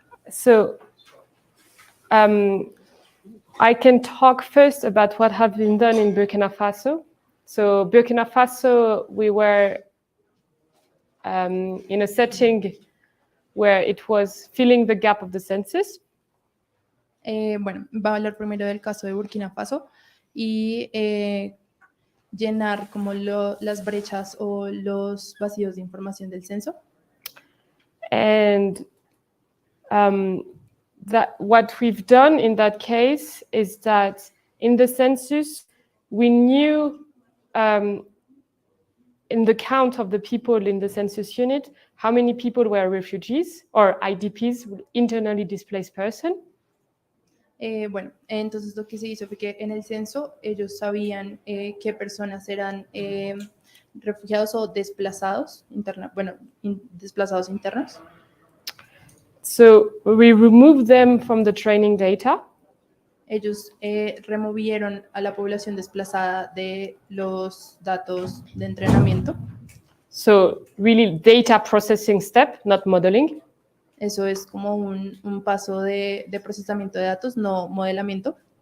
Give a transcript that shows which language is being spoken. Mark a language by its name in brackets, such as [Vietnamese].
[English] So, I can talk first about what has been done in Burkina Faso. So, Burkina Faso, we were in a setting where it was filling the gap of the census. [Spanish] Bueno, va a hablar primero del caso de Burkina Faso y llenar como las brechas o los vacíos de información del censo. [English] And that what we've done in that case is that in the census, we knew in the count of the people in the census unit, how many people were refugees or IDPs, internally displaced person. [Spanish] Bueno, entonces lo que se hizo fue que en el censo ellos sabían qué personas eran refugiados o desplazados desplazados internos. [English] So we removed them from the training data. [Spanish] Ellos removieron a la población desplazada de los datos de entrenamiento. [English] So really data processing step, not modeling. [Spanish] Eso es como un paso de procesamiento de datos, no modelamiento.